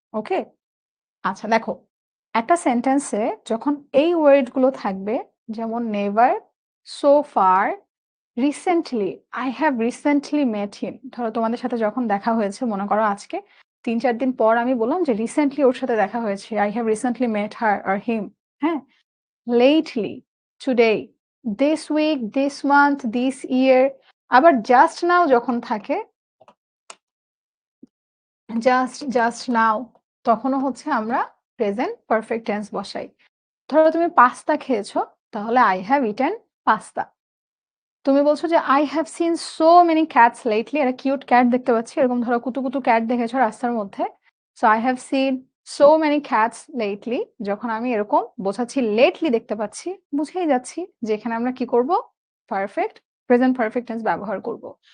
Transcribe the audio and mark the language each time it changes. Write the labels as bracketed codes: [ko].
[bn] ওকে, আচ্ছা দেখো, একটা সেন্টেন্সে যখন এই ওয়ার্ডগুলো থাকবে, যেমন never, so far, recently, [en] I have recently met him, [bn] ধরো তোমাদের সাথে যখন দেখা হয়েছে, মনে করো আজকে 3-4 দিন পর আমি বললাম যে রিসেন্টলি ওর সাথে দেখা হয়েছে, [en] I have recently met her [bn] আর হিম। হ্যাঁ, lately, today, this week, this month, this year, আবার just now যখন থাকে, just now, তখনও হচ্ছে আমরা প্রেজেন্ট পারফেক্ট টেন্স বসাই। ধরো তুমি পাস্তা খেয়েছো, তাহলে [en] I have eaten pasta. [bn] তুমি বলছো যে [en] I have seen so many cats lately, [bn] একটা কিউট ক্যাট দেখতে পাচ্ছি, এরকম ধরো কুতু কুতু ক্যাট দেখেছো রাস্তার মধ্যে, [en] so I have seen so many cats lately, [bn] যখন আমি এরকম বোঝাচ্ছি লেটলি দেখতে পাচ্ছি, বুঝেই যাচ্ছি যে এখানে আমরা কি করব, পারফেক্ট প্রেজেন্ট পারফেক্ট টেন্স ব্যবহার করব।